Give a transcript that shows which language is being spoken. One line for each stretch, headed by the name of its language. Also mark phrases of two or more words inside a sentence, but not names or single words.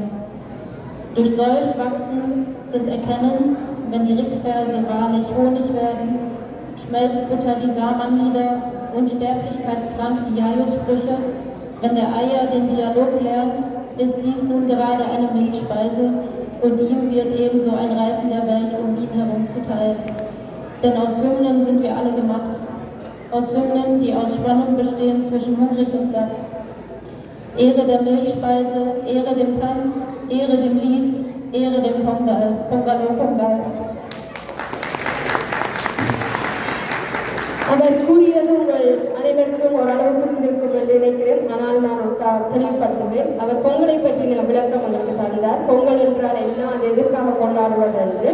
German: Durch solch Wachsen des Erkennens, wenn die Rickverse wahrlich Honig werden, Schmelzbutter die Samanlieder, Unsterblichkeitstrank die Jajus-Sprüche, wenn der Eier den Dialog lernt, ist dies nun gerade eine Milchspeise und ihm wird ebenso ein Reifen der Welt um ihn herum zuteil. Denn aus Hymnen sind wir alle gemacht. Aus Hymnen, die aus Spannung bestehen zwischen hungrig und satt. Ehre der Milchspeise, Ehre dem Tanz, Ehre dem Lied, Ehre dem Pongal. Pongalo, Pongal.
Tamil: அவர் கூறியது உங்கள் அனைவருக்கும் ஓரளவு புரிந்திருக்கும் என்று நினைக்கிறேன். ஆனால் நான் தெளிவுபடுத்துவேன். அவர் பொங்கலை பற்றின விளக்கம் எங்களுக்கு தந்தார். பொங்கல் என்றால் என்ன, அது எதற்காக கொண்டாடுவது என்று.